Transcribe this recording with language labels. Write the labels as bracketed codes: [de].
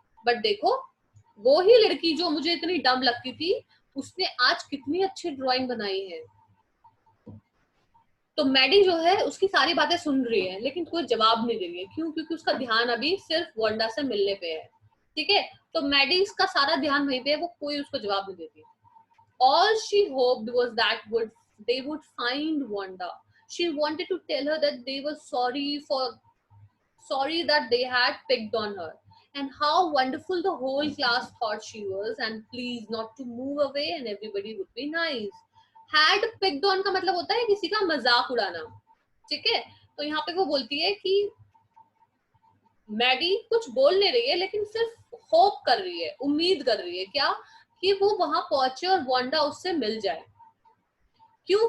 [hi] But देखो, वो ही लड़की जो मुझे इतनी डम लगती थी, उसने आज कितनी अच्छी ड्राइंग बनाई है। तो मैडी जो है उसकी सारी बातें सुन रही है, लेकिन कोई जवाब नहीं दे रही है। क्यों? क्योंकि उसका ध्यान अभी सिर्फ वांडा से मिलने पे है, ठीक है। तो मैडी का सारा ध्यान वहीं पे है, वो कोई उसको जवाब नहीं देती। [en] All she hoped was that they would find Wanda. She wanted to tell her that they were sorry that they had picked on her, and how wonderful the whole class thought she was, and please not to move away and everybody would be nice. [hi] Had picked on का मतलब होता है किसी का मजाक उड़ाना, ठीक है। तो यहाँ पे वो बोलती है कि मैडी कुछ बोल नहीं रही है, लेकिन सिर्फ होप कर रही है, उम्मीद कर रही है क्या, कि वो वहां पहुंचे और वांडा उससे मिल जाए। क्यों?